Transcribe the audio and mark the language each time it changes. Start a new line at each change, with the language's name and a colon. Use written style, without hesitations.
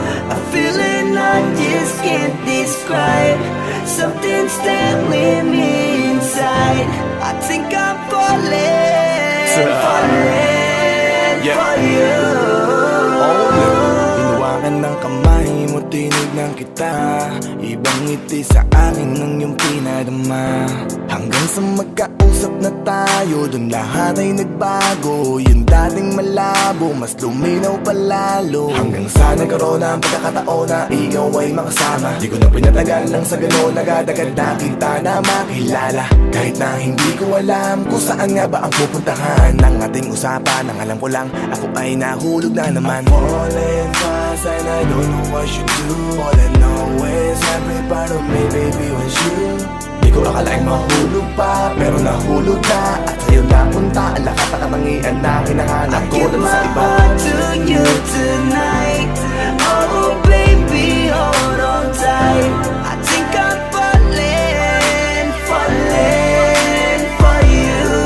English: A feeling I just can't describe. Something's telling me inside. I think I'm falling, falling for you.
Filipino: Hinawakan ng kamay mo, tinignan kita. Ibang ngiti sa akin ng iyong pinadama. Hanggang sa magkausap na tayo, dun lahat ay nagbago. Yung dating malabo, mas luminaw palalo. Hanggang sa nagkaroon ng pagkakataon na ikaw ay makasama. Di ko na pinatagal lang sa gano'n, nagadagad na kita na makilala. Kahit na hindi ko alam kung saan nga ba ang pupuntahan ng ating usapan. Ang alam ko lang, ako ay nahulog na naman.
English: I'm falling fast and I don't know what you do. All I know is every part of me, baby, was you.
Filipino: Di ko akalaing mahulog pa, pero nahulog na. At sa'yo napunta, ang lahat ng katangian na hinahanap ko lang sa iba.
English: I give my heart to you tonight. Oh baby, hold on tight. I think I'm falling, falling for you.